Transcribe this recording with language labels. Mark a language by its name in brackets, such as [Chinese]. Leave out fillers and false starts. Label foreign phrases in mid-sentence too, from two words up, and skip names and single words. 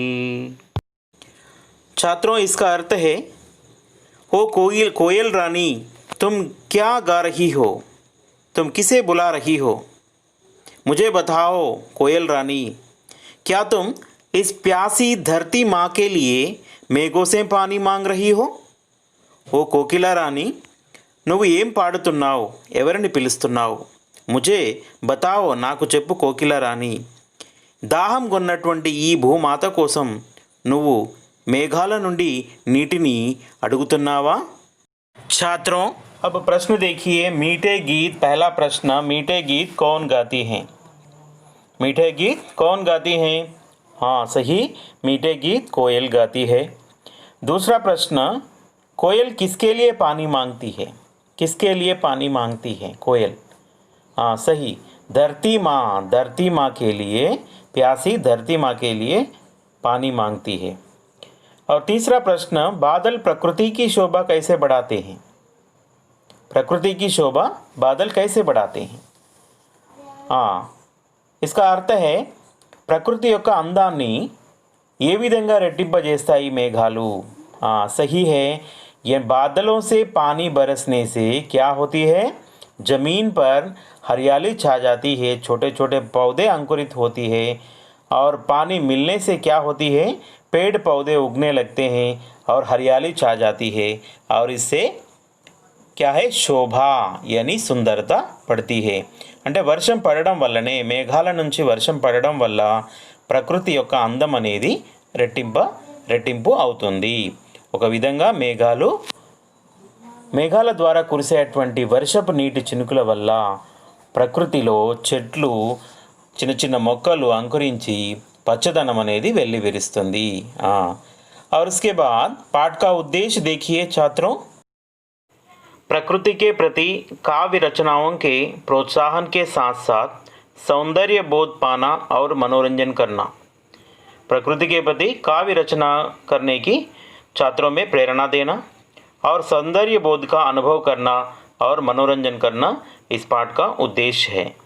[Hindi] छात्रों, इसका अर्थ है, हो कोयल रानी, तुम क्या गा रही हो, तुम किसे बुला रही हो। मुझे बताओ कोयल रानी, क्या तुम इस प्यासी धरती माँ के लिए మేఘో से पानी मांग रही हो। [Telugu] ఓ కోకిల రాణి, నువ్వు ఏం పాడుతున్నావు, ఎవరిని పిలుస్తున్నావు, [Hindi] ముझे बताओ, [Telugu] నాకు చెప్పు కోకిల రాణి। దాహం కొన్నటువంటి ఈ భూమాత కోసం నువ్వు మేఘాల నుండి నీటిని అడుగుతున్నావా। [Hindi] छात्रों, अब प्रश्न देखिए। मीठे गीत, पहला प्रश्न, मीठे गीत कौन गाती हैं। मीठे गीत कौन गाती हैं। हाँ सही, मीठे गीत कोयल गाती है। दूसरा प्रश्न, कोयल किसके लिए पानी मांगती है। किसके लिए पानी मांगती है कोयल। हाँ सही, धरती माँ के लिए, प्यासी धरती माँ के लिए पानी मांगती है। और तीसरा प्रश्न, बादल प्रकृति की शोभा कैसे बढ़ाते हैं। प्रकृति की शोभा बादल कैसे बढ़ाते हैं। हाँ, इसका अर्थ है, [Telugu] ప్రకృతి యొక్క అందాన్ని ఏ విధంగా రెట్టింపజేస్తాయి మేఘాలు। [Hindi] हाँ सही है, ये बादलों से पानी बरसने से क्या होती है, ज़मीन पर हरियाली छा जाती है, छोटे छोटे पौधे अंकुरित होती है, और पानी मिलने से क्या होती है, पेड़ पौधे उगने लगते हैं और हरियाली छा जाती है, और इससे क्या है, शोभा यानी सुंदरता पड़ती है। [Telugu] అంటే వర్షం పడడం వల్లనే, మేఘాల నుంచి వర్షం పడడం వల్ల ప్రకృతి యొక్క అందం అనేది రెట్టింపు అవుతుంది। ఒక విధంగా మేఘాల ద్వారా కురిసేటువంటి వర్షపు నీటి చినుకుల వల్ల ప్రకృతిలో చెట్లు, చిన్న చిన్న మొక్కలు అంకురించి పచ్చదనం అనేది వెల్లివిరుస్తుంది। [Hindi] और उसके बाद पाठ का उद्देश्य देखिए छात्रों। प्रकृति के प्रति काव्य रचनाओं के प्रोत्साहन के साथ साथ सौंदर्य बोध पाना और मनोरंजन करना। प्रकृति के प्रति काव्य रचना करने की छात्रों में प्रेरणा देना और सौंदर्य बोध का अनुभव करना और मनोरंजन करना इस पाठ का उद्देश्य है।